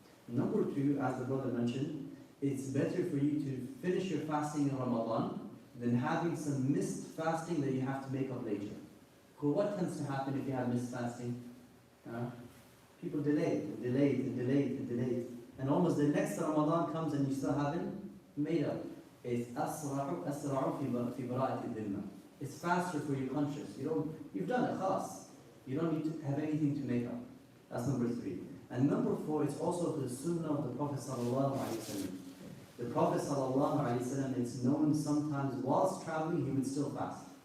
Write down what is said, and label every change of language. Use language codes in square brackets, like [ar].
[en] Number 2, as the brother mentioned, it's better for you to finish your fasting in Ramadan than having some missed fasting that you have to make up later. Because what tends to happen if you have missed fasting? People delay it and delay it and delay it and delay it. And almost the next Ramadan comes and you still haven't made up. It's [ar] أسرع في براءة الذمة. [en] It's faster for your conscience. You've done it, خلاص. You don't need to have anything to make up. That's number 3. And number 4, it's also the sunnah of the Prophet sallallahu alaihi wasallam. The Prophet sallallahu alaihi wasallam, it's known sometimes whilst traveling he would still fast.